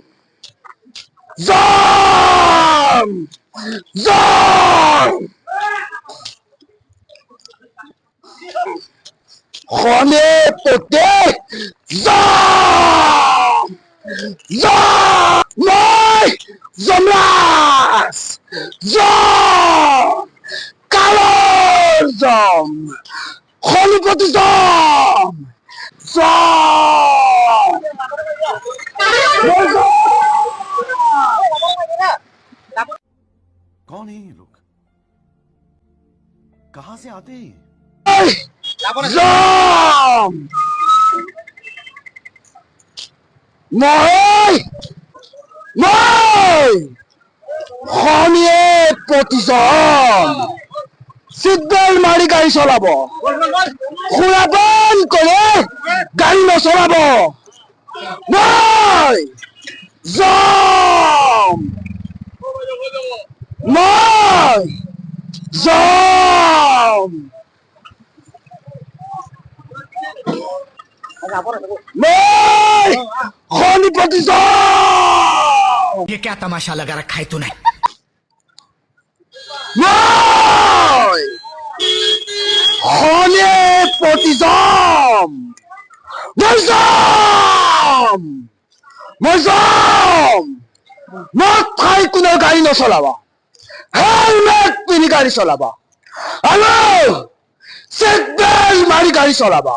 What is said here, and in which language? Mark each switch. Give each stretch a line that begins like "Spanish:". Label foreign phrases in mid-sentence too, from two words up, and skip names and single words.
Assamese: যাম, যাম, শনিপতি যাম, যাম, মই যমৰাজ যাম, কালৰ যাম, শনিপতি যাম, যাম।
Hindi: कौन है ये लोग? कहां से आते हैं?
Assamese: যাম, মই শনিপতি যাম, সিট বেল্ট মাৰি গাড়ী চলাব, সুৰাপান কৰে গাড়ী নচলাব। মই যাম, মই যাম, মই শনিপতি যাম,
Hindi: ये क्या तमाशा लगा रखा है तूने?
Assamese: মই শনিপতি যাম, মই যাম, মই যাম, মদ খাই কোনো গাড়ী নচলাবা, হেলমেট পিন্ধি গাড়ী চলাবা, আৰু সিট বেল্ট মাৰি গাড়ী চলাবা।